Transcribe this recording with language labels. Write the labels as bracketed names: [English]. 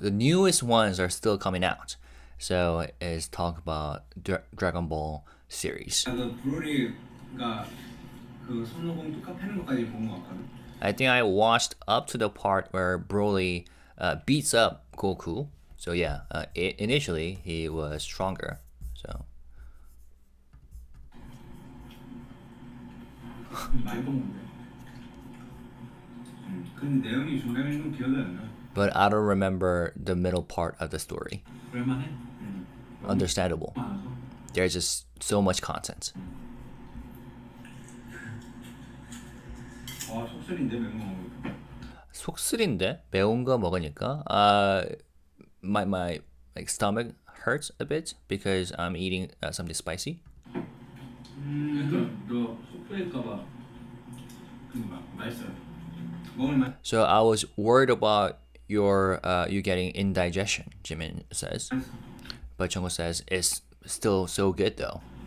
[English] The newest ones are still coming out. So it's talk about Dragon Ball series. [Korean] 그 불오리가 그 손오공 뚜까 패는 것까지 본 것 같거든. [English] I think I watched up to the part where Broly beats up Goku. So yeah, initially he was stronger. So [Korean] 많이 본 건데. 근데 내용이 중간에 좀 기억이 안 나. [English] but I don't remember the middle part of the story. [Korean] 그럴만해. [English] Understandable. [Korean] 많아서. [English] There's just so much content. [Korean] 속쓰린데 매운 거 먹으니까. 속쓰린데 매운 거 먹으니까 [English] my like stomach hurts a bit because I'm eating something spicy. [Korean] 그러니까 너 속쓰릴까봐. 맛있어. 먹을만. [English] So I was worried about your you getting indigestion, Jimin says. But Jungkook says it's still so good though.